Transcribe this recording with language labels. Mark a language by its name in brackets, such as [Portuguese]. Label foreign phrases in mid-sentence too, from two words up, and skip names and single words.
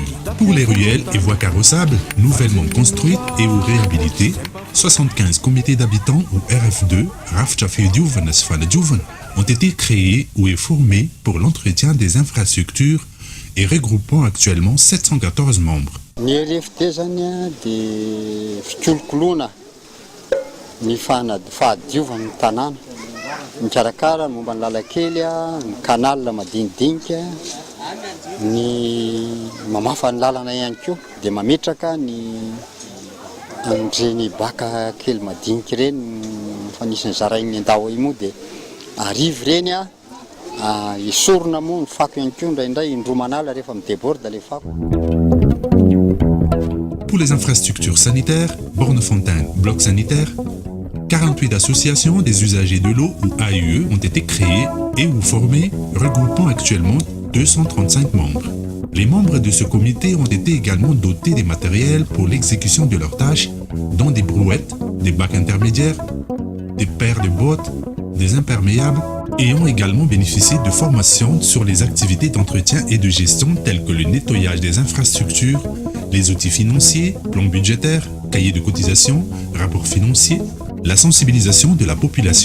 [French] Pour les ruelles et voies carrossables, nouvellement construites et ou réhabilitées, 75 comités d'habitants ou RF2, ont été créés ou formés pour l'entretien des infrastructures et regroupant actuellement 714 membres. [Malagasy] Ny fahadiovan'ny tanàna, mikarakara momba ny lalakely, ny canal madinidinika, ny mamafa ny lalana ihany koa, dia mametraka amin'ireny baka kely madinika ireny fanisany zarainy andao io moa dia arivo ireny esorina moa ny fako ihany koa indraindray indromanala rehefa midéborde le fako. [French] Pour les infrastructures sanitaires, bornes fontaines, blocs sanitaires, 48 associations des usagers de l'eau ou AUE ont été créées et ou formées, regroupant actuellement 235 membres. Les membres de ce comité ont été également dotés des matériels pour l'exécution de leurs tâches dont des brouettes, des bacs intermédiaires, des paires de bottes, des imperméables, et ont également bénéficié de formations sur les activités d'entretien et de gestion telles que le nettoyage des infrastructures, les outils financiers, plans budgétaires, cahiers de cotisation, rapports financiers, la sensibilisation de la population.